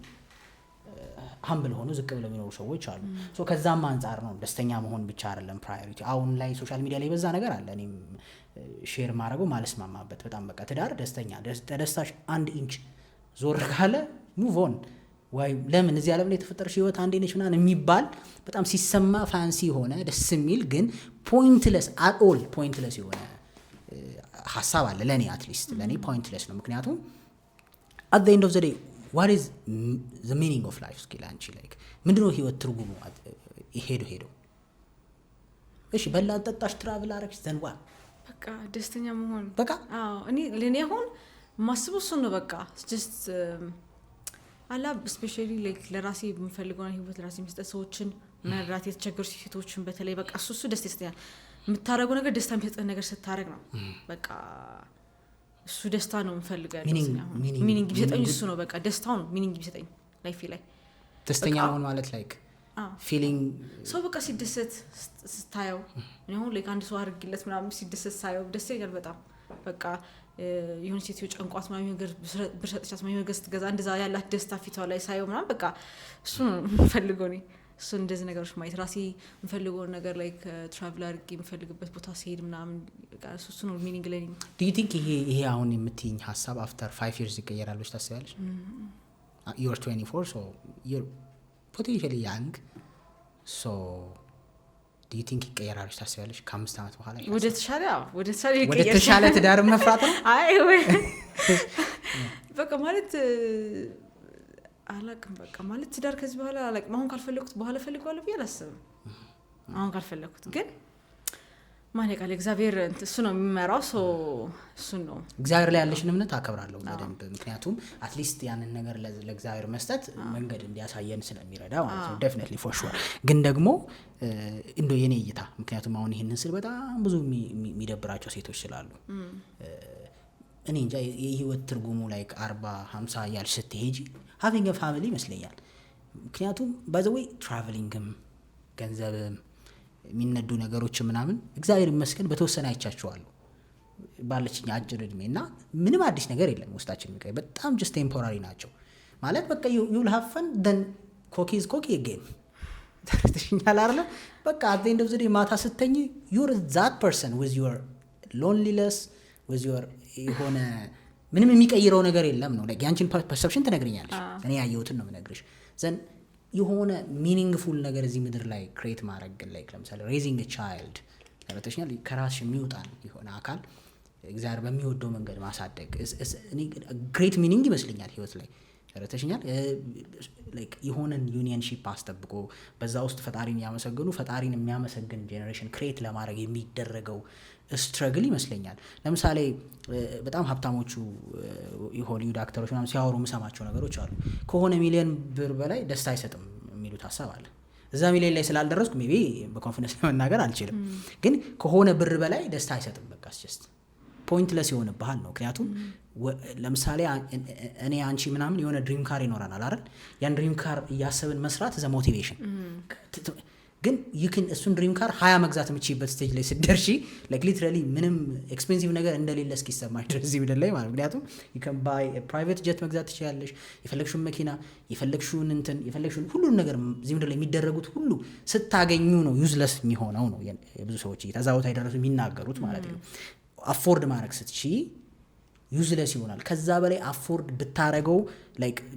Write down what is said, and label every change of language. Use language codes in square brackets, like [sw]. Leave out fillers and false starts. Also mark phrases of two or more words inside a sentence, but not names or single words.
[am] ሀምብል ሆኖ ዝቅ ብለው የሚኖሩ ሰዎች አሉ ሶ ከዛም አንፃር ነው ደስተኛ መሆን ብቻ አይደለም ፕራዮሪቲ አሁን ላይ ሶሻል ሚዲያ ላይ በዛ ነገር አለ እኔም ሼር ማድረገው ማለስማማበት በጣም በቃ ትዳር ደስተኛ ደስታሽ 1 ኢንች ዞር ካለ [en] move on [am] ወይ ለምን እዚህ ዓለም ላይ የተፈጠረሽ ህይወት አንዴ ነች ምናምን የሚባል በጣም ሲሰማ ፋንሲ ሆነ ደስ የሚል ግን [en] pointless at all [am] ፖይንትለስ የሆነ ሐሳብ አለ ለኔ አትሊስት ለኔ ፖይንትለስ ነው ምክንያቱም [en] at the end of the day what is the meaning of life skill [am] አንቺ like ምንድነው ህይወት ትርጉሙ ሄዶ እሺ በላ ጠጣሽ ትራቭል አረክሽ ዘንዋ በቃ ደስተኛ መሆን በቃ እኔ ለኔ አሁን ማስበው እሱ ነው በቃ just አላ especially like ለራሴ የምፈልገው ህይወት ለራሴ መስጠት ሰዎችን መርዳት የተቸገሩ ሴቶችን በተለይ በቃ እሱ ደስ ይስተኛል የምታረገው ነገር ደስታ የሚሰጥ ነገር ስታረግ ነው በቃ እሱ ደስታ ነው የምፈልገው ሚኒንግ ቢሰጠኝ እሱ ነው በቃ ደስታው ነው ሚኒንግ ቢሰጠኝ ላይፌ ላይ ደስተኛ መሆን ማለት [en] like feeling [am] ሰው በቃ ሲደሰት ስታየው ነው like አንድ ሰው አርግለት ምናምን ሲደሰት ሳየው ደስ ይላል በጣም በቃ የሆነ ሴትዮ ጨንቋት ማለት ነገር ብርሰጥቻት ማለት ነገር ስትገዛ እንደዛ ያላት ደስታ ፊቷ ላይ ሳየው ምናምን በቃ እሱ ነው የምፈልገው ነው እሱ እንደዚህ ነገሮች ማየት ራሴ የምፈልገው ነገር [en] like travel [am] አድርጌ የምፈልግበት ቦታ ሲሄድ ምናምን በቃ እሱ ነው ሚኒንግ ላይ [en] do you think [am] ይሄ አሁን የምትይኝ ሐሳብ [en] after 5 years [am] ይቀየራል ብለሽ ታስቢያለሽ? [en] You're 24 so you're potentially young so do you think [am] ይቀየራል ብለሽ ታስቢያለሽ ከ5 አመት በኋላ ወደ ተሻለ ትዳር መፍራት ነው አይ ወይ በቃ ማለት አላቅም በቃ ማለት ትዳር ከዚህ በኋላ አላቅም አሁን ካልፈለኩት በኋላ ፈልጓለሁ ብዬ አላስብም አሁን ካልፈለኩት ግን ማን ያውቃል እግዚአብሔር እሱ ነው የሚመራው እሱ ነው እግዚአብሔር ላይ ያለሽን እምነት አከብራለሁ በደንብ ምክንያቱም [en] at least [am] ያንን ነገር ለእግዚአብሔር መስጠት መንገድ እንዲያሳየን ስለሚረዳ ማለት ነው [en] definitely for sure [am] ግን ደግሞ እንደው የኔ እይታ ምክንያቱም አሁን ይሄንን ስል በጣም ብዙ የሚደብራቸው ሴቶች ስላሉ እኔ እንጃ የህይወት ትርጉሙ like 40 50 ያልሽ ስትሄጂ [en] having a family [am] ይመስለኛል ምክንያቱም [en] by the way [am] travelingም ገንዘብም የሚነዱ ነገሮች ምናምን እግዚአብሔር ይመስገን በተወሰነ አይቻቸዋለሁ ባለችኝ አጭር እድሜና ምንም አዲስ ነገር የለም ውስጣችን የሚቀር በጣም [en] just temporary [am] ናቸው ማለት በቃ [en] you'll have fun then cocky is cocky again [am] ተሽኛል አይደል በቃ [en] at the end of the day [am] ማታ ስተኝ [en] you're that person with your loneliness with your [am] የሆነ ምንም የሚቀይረው ነገር የለም ነው like ያንቺን perception ትነግሪኛለሽ እኔ ያየሁትን ነው የምነግርሽ ዘን የሆነ ሚኒንግፉል ነገር እዚህ ምድር ላይ ክሬት ማድረግ like ለምሳሌ [en] raising a child [am] ለበተሽኛል ከራስሽ የሚወጣን የሆነ አካል እግዚአብሔር በሚወደው መንገድ ማሳደግ እኔ [en] great meaning [am] ይመስለኛል ህይወት ላይ ለበተሽኛል like የሆነን ዩኒየንሺፕ አስጠብቆ በዛ ውስጥ ፈጣሪን ያመሰግኑ ፈጣሪን የሚያመሰግን ጄነሬሽን ክሬት ለማድረግ የሚደረገው ስትራግል ይመስለኛል ለምሳሌ በጣም ሀብታሞቹ የሆሊውድ አክተሮች ምናምን ሲያወሩ የምሰማቸው ነገሮች አሉ ከሆነ ሚሊዮን ብር በላይ ደስታ አይሰጥም የሚሉት ሐሳብ አለ እዛ ሚሊዮን ላይ ስላልደረስኩ ሜቢ በኮንፊደንስ ለመናገር አልችልም ግን ከሆነ ብር በላይ ደስታ አይሰጥም በቃ [en] just pointless [am] ይሆንብሃል ነው ምክንያቱም ለምሳሌ እኔ አንቺ ምናምን የሆነ [en] dream car [am] ይኖራናል አይደል ያን [en] dream car [am] ያሰብን መስራት [en] the motivation [am] ግን ይክን እሱን [en] dream car [am] 20 መግዛት የምትችይበት ስቴጅ ላይ ስትደርሺ [en] like literally [am] ምንም ኤክስፔንሲቭ ነገር እንደሌለ እስኪሰማሽ ድረስ እዚህ ምድር ላይ ማለት ምክንያቱም [en] you can buy a private jet [am] መግዛት ትችያለሽ የፈለግሽውን መኪና የፈለግሽውን ሁሉን ነገር እዚህ ምድር ላይ የሚደረጉት ሁሉ ስታገኙ ነው ዩዝለስ የሚሆነው ነው ብዙ ሰዎች እየተዛውታ ይደረሱ የሚናገሩት ማለት ነው አፎርድ ማድረግ ስትቺ ዩዝለስ ይሆናል ከዛ በላይ አፎርድ ብታረገው like